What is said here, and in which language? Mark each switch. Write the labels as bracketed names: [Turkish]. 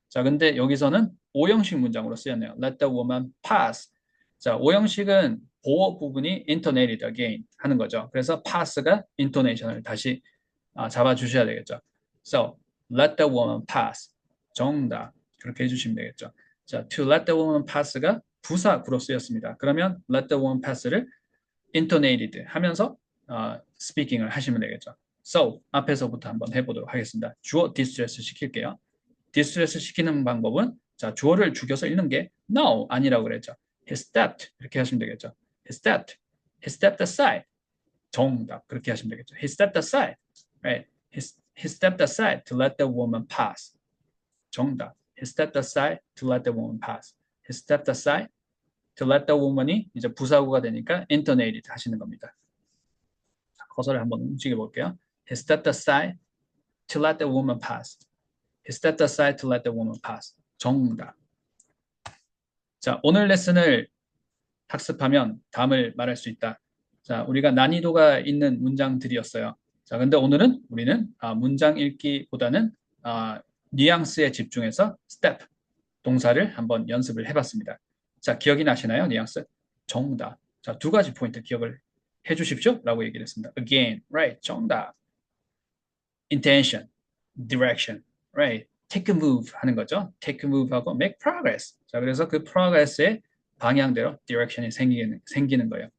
[Korean] 자, 근데 여기서는 오형식 문장으로 쓰였네요. [English] Let the woman pass. [Korean] 자, 오형식은 보어 부분이 intonated again 하는 거죠. 그래서 pass가 intonation을 다시 잡아주셔야 되겠죠. [English] So, let the woman pass. 정답. [Korean] 그렇게 해주시면 되겠죠. 자, to let the woman pass가 부사구로 쓰였습니다. 그러면 let the woman pass를 intonated 하면서 speaking을 하시면 되겠죠. So 앞에서부터 한번 해보도록 하겠습니다. 주어 distress 시킬게요. distress 시키는 방법은 자 주어를 죽여서 읽는 게 no 아니라고 그랬죠. [English] He stepped [Korean] 이렇게 하시면 되겠죠. [English] He stepped. He stepped aside. [Korean] 정답 그렇게 하시면 되겠죠. [English] He stepped aside. Right. He stepped aside to let the woman pass. [Korean] 정답. [English] He stepped aside to let the woman pass. He stepped aside to let the woman이 [Korean] 이제 부사구가 되니까 intonated 하시는 겁니다. 커서를 한번 움직여 볼게요. [English] He stepped aside to let the woman pass. He stepped aside to let the woman pass. [Korean] 정답. 자, 오늘 레슨을 학습하면 다음을 말할 수 있다. 자, 우리가 난이도가 있는 문장들이었어요. 자, 근데 오늘은 우리는 문장 읽기보다는 뉘앙스에 집중해서 step 동사를 한번 연습을 해봤습니다. 자, 기억이 나시나요? 뉘앙스? 정답. 자, 두 가지 포인트 기억을 해주십시오. 라고 얘기를 했습니다. Again, right? 정답. [English] Intention, direction, right? Take a move 하는 거죠. Take a move 하고 make progress. [Korean] 자, 그래서 그 progress의 방향대로 direction이 생기는 거예요.